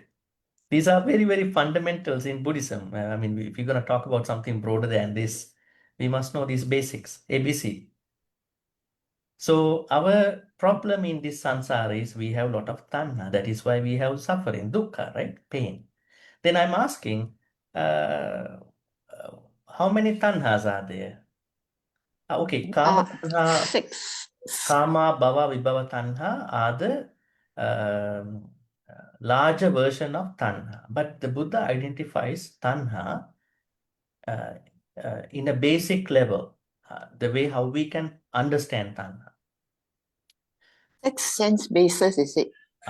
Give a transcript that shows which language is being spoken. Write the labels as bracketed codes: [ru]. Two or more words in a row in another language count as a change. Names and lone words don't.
[en] These are very fundamentals in Buddhism. I mean, if you're going to talk about something broader than this, we must know these basics, ABC. So our problem in this samsara is we have a lot of tanha. That is why we have suffering, dukkha, right? Pain. Then I'm asking, how many tanhas are there? Okay, [pi] kama tanha, [en] 6. [pi] kama, bhava, vibhava tanha [en] are the larger version of tanha. But the Buddha identifies tanha in a basic level, the way how we can understand tanha. 6 sense bases, is it? 6